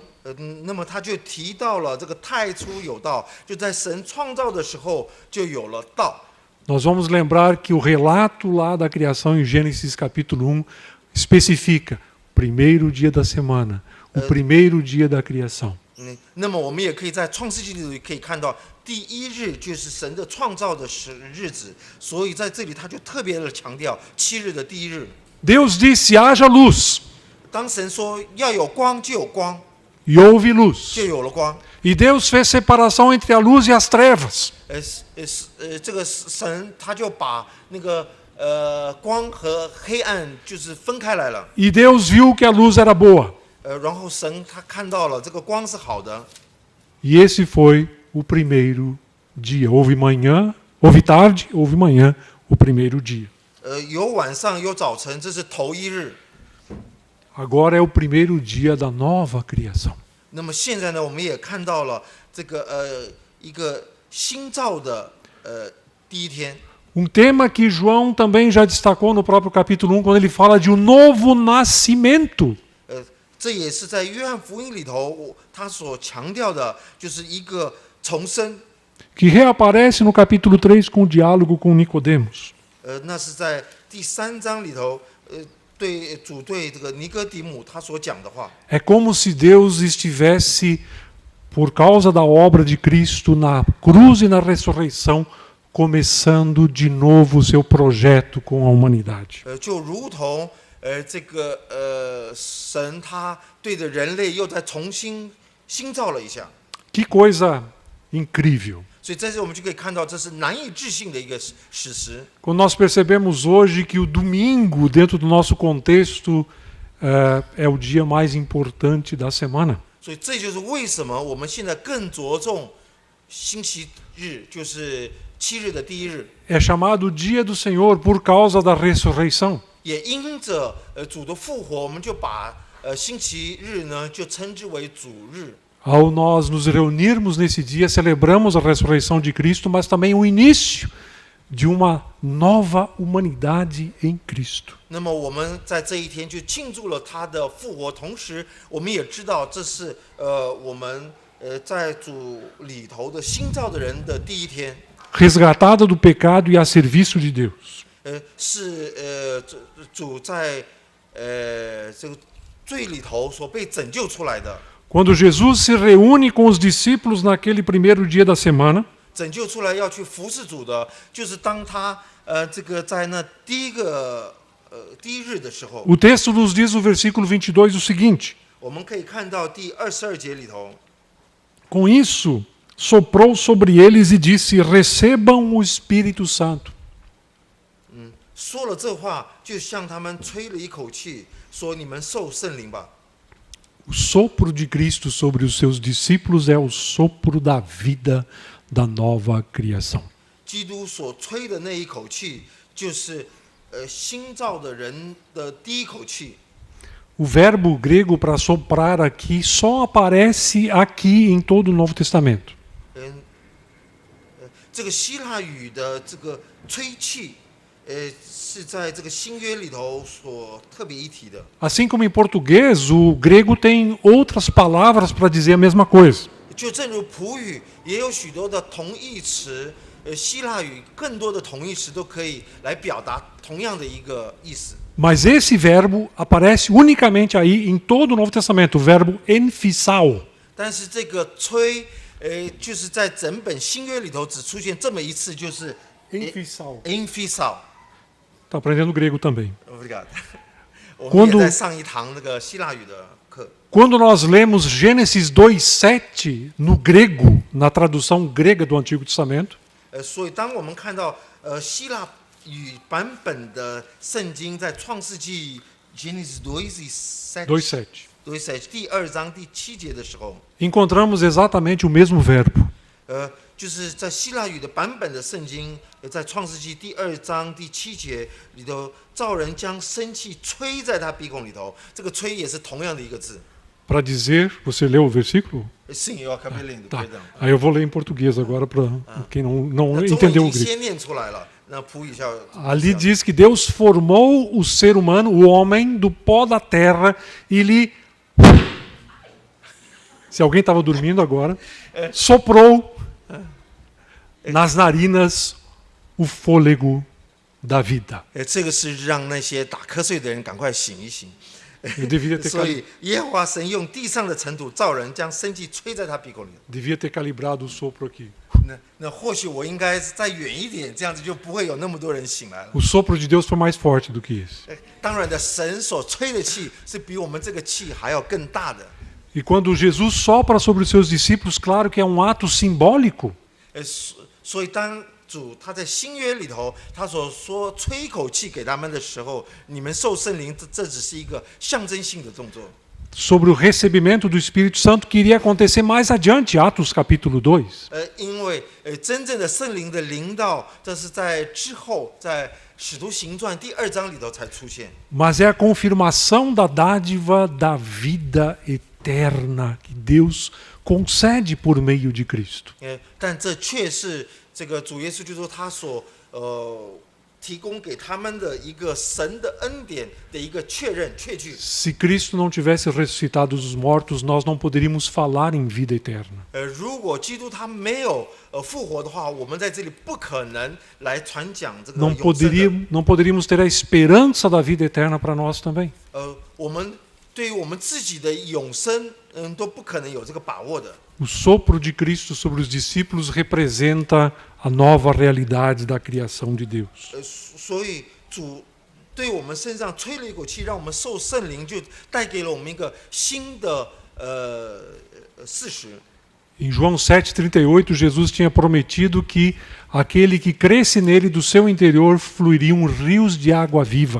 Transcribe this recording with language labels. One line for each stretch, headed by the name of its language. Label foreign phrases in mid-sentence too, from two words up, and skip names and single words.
Chinese: 那么他就提到了这个太初有道，就在神创造的时候就有了道。
Portuguese: Nós vamos lembrar que o relato lá da criação em Gênesis capítulo 1 especifica o primeiro dia da semana, o primeiro dia da criação.
Chinese: 那么我们也可以在创世纪里头可以看到，第1日就是神的创造的日子，所以在这里他就特别的强调7日的第1日。
Portuguese: Deus disse: haja luz,
Chinese: 当神说要有光，就有光，
Portuguese: e houve luz.
Chinese: 就有了光。
Portuguese: E Deus fez separação entre a luz e as trevas.
Chinese: 这个神他就把那个光和黑暗就是分开来了。
Portuguese: E Deus viu que a luz era boa.
Chinese: 然后神他看到了这个光是好的。
Portuguese: E esse foi o primeiro dia. Houve manhã, houve tarde, houve manhã, o primeiro dia.
Chinese: 有晚上有早晨，这是头1日。
Portuguese: Agora é o primeiro dia da nova criação.
Chinese: 那么现在呢，我们也看到了这个一个新造的第1天。
Portuguese: Um tema que João também já destacou no próprio capítulo 1, quando ele fala de um novo nascimento.
Chinese: 这也是在约翰福音里头他所强调的，就是一个重生。
Portuguese: Que reaparece no capítulo 3 com o diálogo com Nicodemos.
Chinese: 那是在第3章里头，对主对这个尼哥底母他所讲的话。
Portuguese: É como se Deus estivesse, por causa da obra de Cristo na cruz e na ressurreição, começando de novo o seu projeto com a humanidade.
Chinese: 就如同这个神他对着人类又再重新新造了一下。
Portuguese: Que coisa incrível!
Chinese: 所以在这我们就可以看到，这是难以置信的一个史实。
Portuguese: Quando nós percebemos hoje que o domingo, dentro do nosso contexto, é o dia mais importante da semana.
Chinese: 所以这就是为什么我们现在更着重星期日，就是7日的第1日。
Portuguese: É chamado Dia do Senhor por causa da ressurreição.
Chinese: 也因着主的复活，我们就把星期日呢就称之为主日。
Portuguese: Ao nós nos reunirmos nesse dia, celebramos a ressurreição de Cristo, mas também o início de uma nova humanidade em Cristo.
Chinese: 那么我们在这一天就庆祝了他的复活，同时我们也知道这是我们在主里头的新造的人的第1天。
Portuguese: Resgatada do pecado e a serviço de Deus.
Chinese: 是主在这个罪里头所被拯救出来的。
Portuguese: Quando Jesus se reúne com os discípulos naquele primeiro dia da semana,
Chinese: 拯救出来要去服侍主的，就是当他这个在那第1日的时候，
Portuguese: o texto nos diz no versículo 22 o seguinte:
Chinese: 我们可以看到第22节里头，
Portuguese: com isso, soprou sobre eles e disse: recebam o Espírito Santo.
Chinese: 说了这话，就向他们吹了一口气，说：“你们受圣灵吧。”
Portuguese: O sopro de Cristo sobre os seus discípulos é o sopro da vida da nova criação.
Chinese: 基督所吹的那一口气，就是新造的人的第一口气。
Portuguese: O verbo grego para soprar aqui só aparece aqui em todo o Novo Testamento.
Chinese: 这个希腊语的这个吹气，是在这个新约里头所特别一提的。
Portuguese: Assim como em português, o grego tem outras palavras para dizer a mesma coisa.
Chinese: 就正如普语也有许多的同义词，希腊语更多的同义词都可以来表达同样的一个意思。
Portuguese: Mas esse verbo aparece unicamente aí em todo o Novo Testamento, o verbo emphissao.
Chinese: 但是这个吹，就是在整本新约里头只出现这么一次，就是
Portuguese: Emphissao.
Chinese: emphysal。
Portuguese: Está aprendendo grego também. Obrigado。
Chinese: 我们
Portuguese: Quando
Chinese: 也在上一堂那个希腊语的课。
Portuguese: Quando nós lemos Gênesis 2:7 no grego, na tradução grega do Antigo Testamento,
Chinese: 所以当我们看到希腊语版本的圣经在创世纪 Genesis 2:7第2章第7节的时候，
Portuguese: encontramos exatamente o mesmo verbo.
Chinese: 就是在希腊语的版本的圣经，在创世纪第2章第7节里头，造人将生气吹在他鼻孔里头，这个吹也是同样的一个字。
Portuguese: Para dizer, você leu o versículo? Sim, eu acabei lendo, Tá. perdão. Aí eu vou ler em português agora para quem não
Chinese: 那中文
Portuguese: entendeu
Chinese: 已
Portuguese: o
Chinese: 经
Portuguese: grego.
Chinese: 先念出来了，那普语下
Portuguese: Ali diz que Deus formou o ser humano, o homem, do pó da terra e lhe. Se alguém estava dormindo agora, soprou nas narinas o fôlego da vida.
Chinese: 这个是让那些打瞌睡的人赶快醒一醒。
Portuguese: Eu devia ter,
Chinese: 所以耶和华神用地上的尘土造人，将生气吹在他鼻孔里。
Portuguese: devia ter calibrado o sopro aqui.
Chinese: 那或许我应该再远一点，这样子就不会有那么多人醒来了。
Portuguese: O sopro de Deus foi mais forte do que esse.
Chinese: 当然的，神所吹的气是比我们这个气还要更大的。
Portuguese: E quando Jesus sopra sobre os seus discípulos, claro que é um ato simbólico.
Chinese: 所以当主他在新约里头，他所说吹一口气给他们的时候，你们受圣灵，这只是一个象征性的动作。
Portuguese: Sobre o recebimento do Espírito Santo que iria acontecer mais adiante, Atos capítulo 2.
Chinese: 因为真正的圣灵的临到，这是在之后，在使徒行传第2章里头才出现。
Portuguese: Mas é a confirmação da dádiva da vida eterna que Deus concede por meio de Cristo.
Chinese: 但这却是这个主耶稣基督他所提供给他们的一个神的恩典的一个确认确据。
Portuguese: Se Cristo não tivesse ressuscitado dos mortos, nós não poderíamos falar em vida eterna.
Chinese: 如果基督他没有复活的话，我们在这里不可能来传讲这个
Portuguese: Não
Chinese: 永生的。
Portuguese: não poderíamos ter a esperança da vida eterna para nós também.
Chinese: 我们对于我们自己的永生，都不可能有这个把握的。
Portuguese: O sopro de Cristo sobre os discípulos representa a nova realidade da criação de Deus.
Chinese: 所以主对我们身上吹了一口气，让我们受圣灵，就带给了我们一个新的事实。
Portuguese: Em João 7,38, Jesus tinha prometido que aquele que cresce nele, do seu interior, fluiriam rios de água viva.